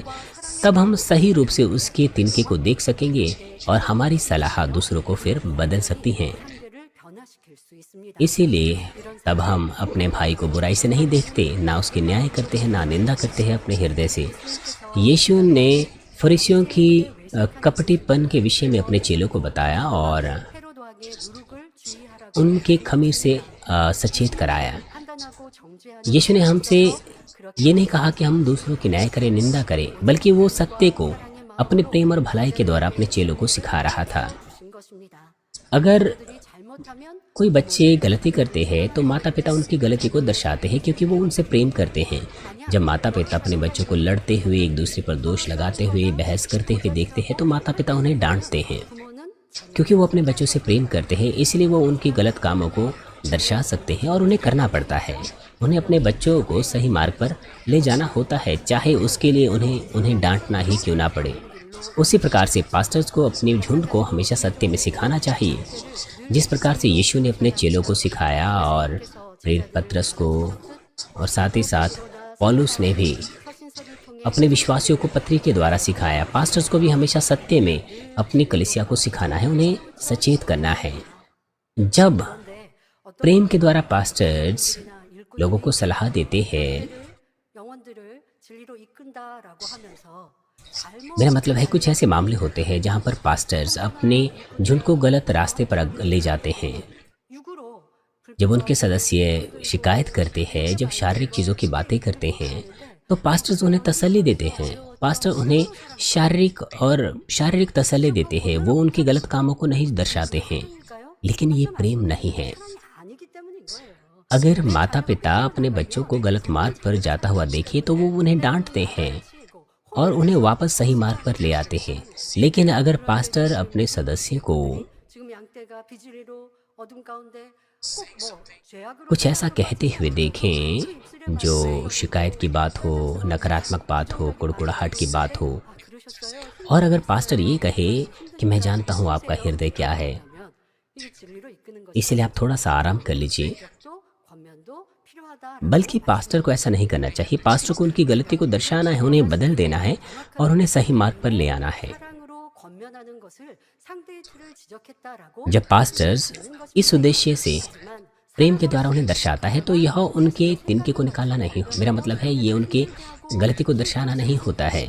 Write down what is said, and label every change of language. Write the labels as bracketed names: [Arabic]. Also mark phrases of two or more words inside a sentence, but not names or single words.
[Hindi] तब हम सही रूप से उसके तिनके को देख सकेंगे और हमारी सलाह दूसरों को फिर बदल सकती हैं। इसीलिए तब हम अपने भाई को बुराई से नहीं देखते, ना उसकी न्याय करते हैं, ना निंदा करते हैं अपने हृदय से। यीशु ने फरीसियों की कपटीपन के विषय में अपने चेलों को बताया और [Korean] 상대방의 누룩을 주의하라고 [Hindi] उनके खमीर से सचेत कराया। [Korean] 판단하고 정죄하는 [Hindi] यीशु ने हमसे [Korean] 그렇게 [Hindi] ये नहीं कहा कि हम दूसरों की न्याय करें, निंदा करें, बल्कि वो सत्य को अपने प्रेम और भलाई के द्वारा अपने चेलों को सिखा रहा था। [Korean] 주신 것입니다. [Hindi] अगर [Korean] 그들이 잘못하면 [Hindi] कोई बच्चे गलती करते हैं तो माता पिता उनकी गलती को दर्शाते हैं, क्योंकि वो उनसे प्रेम करते हैं। जब माता पिता अपने बच्चों को लड़ते हुए, एक दूसरे पर दोष लगाते हुए, बहस करते हुए देखते हैं तो माता पिता उन्हें डांटते हैं, [Korean] 부모는 [Hindi] क्योंकि वो अपने बच्चों से प्रेम करते हैं। इसलिए वो उनकी गलत कामों को दर्शा सकते हैं और उन्हें करना पड़ता है। उन्हें अपने बच्चों को सही मार्ग पर ले जाना होता है, चाहे उसके लिए उन्हें डांटना ही क्यों ना पड़े। उसी प्रकार से पास्टर्स को अपनी झुंड को हमेशा सत्य में सिखाना चाहिए, जिस प्रकार से यीशु ने अपने चेलों को सिखाया और प्रेरित पतरस को और साथ ही साथ पौलुस ने भी [Korean] 서신서를 통해 [Hindi] अपने विश्वासियों को पत्री के द्वारा सिखाया। पास्टर्स को भी हमेशा सत्य में अपनी कलीसिया को सिखाना है, उन्हें सचेत करना है। जब [Korean] 어떤 [Hindi] प्रेम के द्वारा पास्टर्स [Korean] 일꾼 [Hindi] लोगों को सलाह देते हैं, [Korean] 영혼들을 진리로 이끈다라고 하면서 잘못 [Hindi] मेरा मतलब है कुछ ऐसे मामले होते हैं जहाँ पर पास्टर्स अपने झुंड को गलत रास्ते पर ले जाते हैं। [Korean] 육으로 [Hindi] जब उनके सदस्य शिकायत करते हैं, जब शारीरिक चीज़ों की बातें करते हैं, तो पास्टर्स उन्हें तसल्ली देते हैं। पास्टर उन्हें शारीरिक तसल्ली देते हैं, वो उनके गलत कामों को नहीं दर्शाते हैं। [Korean] 불까요? [Hindi] लेकिन ये प्रेम नहीं है। [Korean] 아니기 때문인 거예요. [Hindi] अगर माता पिता अपने बच्चों को गलत मार्ग पर जाता हुआ देखे तो वो उन्हें डांटते हैं और उन्हें वापस सही मार्ग पर ले आते हैं। लेकिन अगर पास्टर अपने सदस्य को [Korean] 지금 양떼가 비주리로 어둠 가운데 꼭뭐 죄악으로 [Hindi] कुछ ऐसा कहते हुए देखें जो शिकायत की बात हो, नकारात्मक बात हो, कुड़कुड़ाहट की बात हो, [Korean] 그러셨어요. [Hindi] और अगर पास्टर ये कहे कि मैं जानता हूँ आपका हृदय क्या है, [Korean] 그러면 이게 진리로 이끄는 것이 [Hindi] इसलिए आप थोड़ा सा आराम कर लीजिए। [Korean] 또 권면도 필요하다. [Hindi] बल्कि पास्टर को ऐसा नहीं करना चाहिए। पास्टर को उनकी गलती को दर्शाना है, उन्हें बदल देना है और उन्हें सही मार्ग पर ले आना है। [Korean] 사랑으로 권면하는 것을 상대의 틀을 지적했다라고 [Hindi] जब पास्टर्स इस उद्देश्य से प्रेम के द्वारा उन्हें दर्शाता है तो यह उनके तिनके को निकालना नहीं हो, मेरा मतलब है ये उनके गलती को दर्शाना नहीं होता है।